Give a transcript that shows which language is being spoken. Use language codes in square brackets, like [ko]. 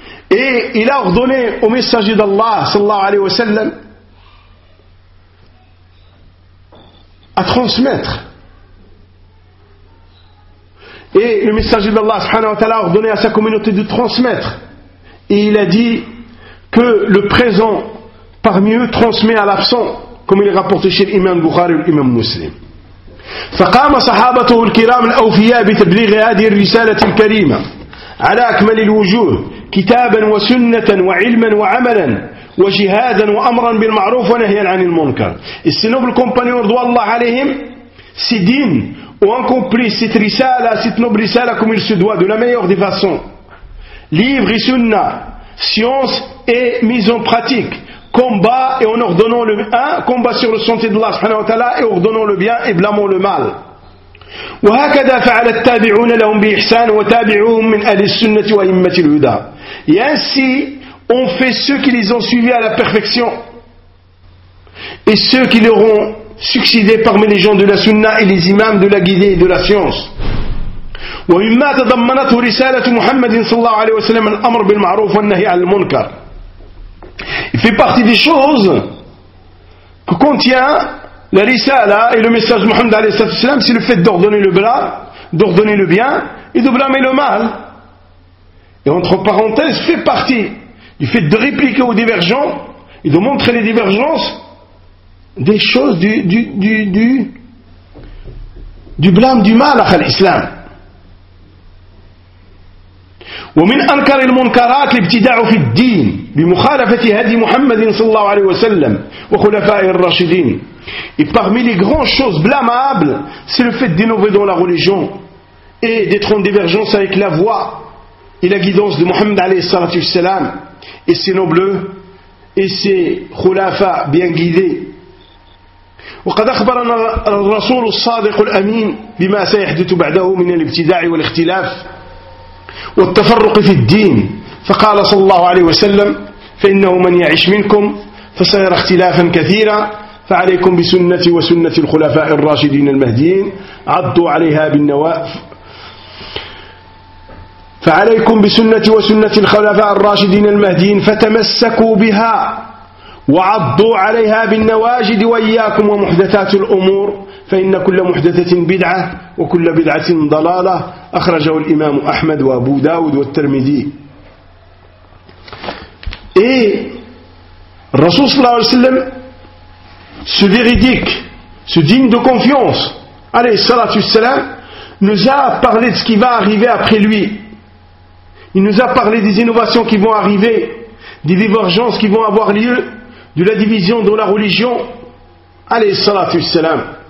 [fr] Et il a ordonné au messager d'Allah sallallahu alayhi wa sallam à transmettre. Et le messager d'Allah subhanahu wa ta'ala a ordonné à sa communauté de transmettre. Et il a dit que le présent parmi eux transmet à l'absent, comme il est rapporté chez l'imam Bukhari ou l'imam Muslim. [ar] فقام صحابته الكرام الأوفياء بتبليغ هذه الرسالة الكريمة على أكمل الوجوه كتابا وسنة وعلما وعملا وجهادا وأمرا بالمعروف ونهيا عن المنكر. [fr] Et ses nobles compagnons, [ar] رضوان الله عليهم, [fr] ces dînes ont accompli cette risala, cette noble risala comme il se doit, de la meilleure des façons. Livre et sunna, science et mise en pratique. Combat et en ordonnant le bien, combat sur le sentier de Allah subhanahu wa ta'ala et ordonnant le bien et blâmant le mal. [ar] وهكذا فعل التابعون لهم بإحسان وتابعوهم من أهل السنة وأئمة الهدى. [fr] Et ainsi ont fait ceux qui les ont suivis à la perfection et ceux qui leur ont succédé parmi les gens de la sunna et les imams de la guidée et de la science. [ar] ومما تضمنته رسالة محمد صلى الله عليه وسلم الأمر بالمعروف والنهي عن المنكر. [fr] Il fait partie des choses que contient la risala et le message de Mohammed alayhi salatu wasalam, c'est le fait d'ordonner le bras, d'ordonner le bien et de blâmer le mal. Et entre parenthèses, fait partie du fait de répliquer aux divergents et de montrer les divergences des choses du blâme du mal à l'islam. [ar] ومن أنكر المنكرات الابتداع في الدين بمخالفة هدي محمد صلى الله عليه وسلم وخلفاء الراشدين. [fr] Et parmi les grandes choses blâmables, c'est le fait d'innover dans la religion et d'être en divergence avec la voie et la guidance de Mohammed [ar] عليه الصلاة والسلام [fr] et ses nobles et ses خلفاء bien guidés. [ar] وقد أخبرنا الرسول الصادق الأمين بما سيحدث بعده من الابتداع والاختلاف والتفرق في الدين فقال صلى الله عليه وسلم فإنه من يعيش منكم فسيرى اختلافا كثيرا فعليكم بسنة وسنة الخلفاء الراشدين المهديين عضوا عليها فعليكم بسنة وسنة الخلفاء الراشدين المهديين فتمسكوا بها وعضوا عليها بالنواجد وإياكم ومحدثات الأمور فإن كل محدثة بدعة وكل بدعة ضلالة أخرجه الإمام أحمد وأبو داود والترمذي. [fr] Et [ar] الرسول صلى الله عليه وسلم [fr] ce véridique, ce digne de confiance [ar] عليه الصلاة والسلام [fr] nous a parlé de ce qui va arriver après lui. Il nous a parlé des innovations qui vont arriver, des divergences qui vont avoir lieu, de la division dans la religion [ar] عليه الصلاة والسلام.